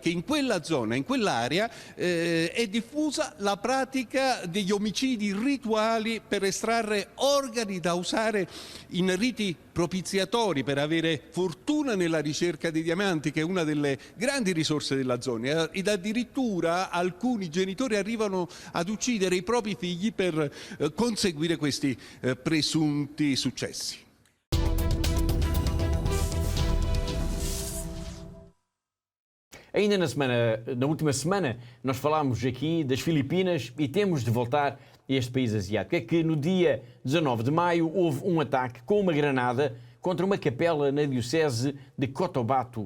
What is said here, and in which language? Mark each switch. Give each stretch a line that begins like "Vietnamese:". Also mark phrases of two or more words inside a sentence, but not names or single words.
Italian: che in quella zona, in quell'area, è diffusa la pratica degli omicidi rituali per estrarre organi da usare in riti propiziatori per avere fortuna nella ricerca dei diamanti, che è una delle grandi risorse della zona, ed addirittura alcuni genitori arrivano ad uccidere i propri figli per conseguire questi presunti successi.
Portuguese: Ainda na última semana, nós falámos aqui das Filipinas e temos de voltar a este país asiático. É que no dia 19 de maio houve um ataque com uma granada contra uma capela na diocese de Cotabato.